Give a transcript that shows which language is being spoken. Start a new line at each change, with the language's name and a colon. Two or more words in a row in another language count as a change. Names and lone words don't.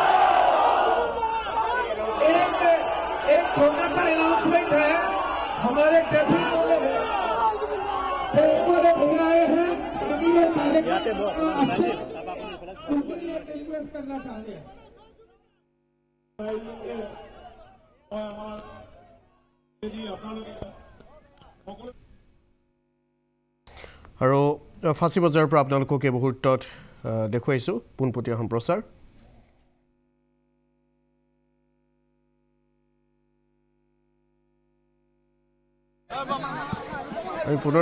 Hindi: एक छोटा सा अनाउंसमेंट है हमारे ट्रैफिक वाले हैं बुलाए हैं यदि ये अच्छे उसके लिए रिक्वेस्ट करना चाहते हैं
Assamese: আৰু ফাঁচী বজাৰৰ পৰা আপোনালোকক এই মুহূৰ্তত দেখুৱাইছোঁ পোনপটীয়া সম্প্ৰচাৰ আমি পুনৰ